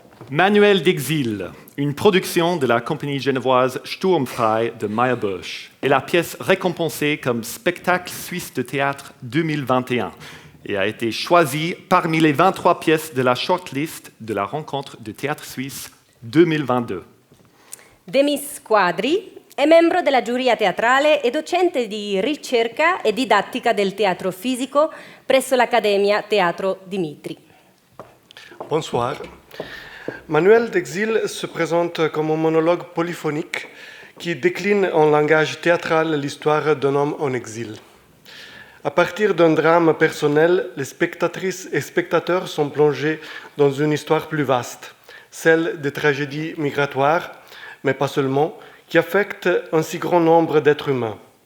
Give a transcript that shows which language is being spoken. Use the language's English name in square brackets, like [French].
[French] Manuel d'Exil, une production de la compagnie genevoise Sturmfrei de Meyerbusch, est la pièce récompensée comme spectacle suisse de théâtre 2021 et a été choisie parmi les 23 pièces de la shortlist de la rencontre de théâtre suisse 2022. Demis Quadri [Italian] È membro della giuria teatrale e docente di ricerca e didattica del teatro fisico presso l'Accademia Teatro Dimitri. [French] Bonsoir. Manuel d'Exil se présente comme un monologue polyphonique qui décline en langage théâtral l'histoire d'un homme en exil. À partir d'un drame personnel, les spectatrices et spectateurs sont plongés dans une histoire plus vaste, celle des tragédies migratoires, mais pas seulement, qui affectent un si grand nombre d'êtres humains.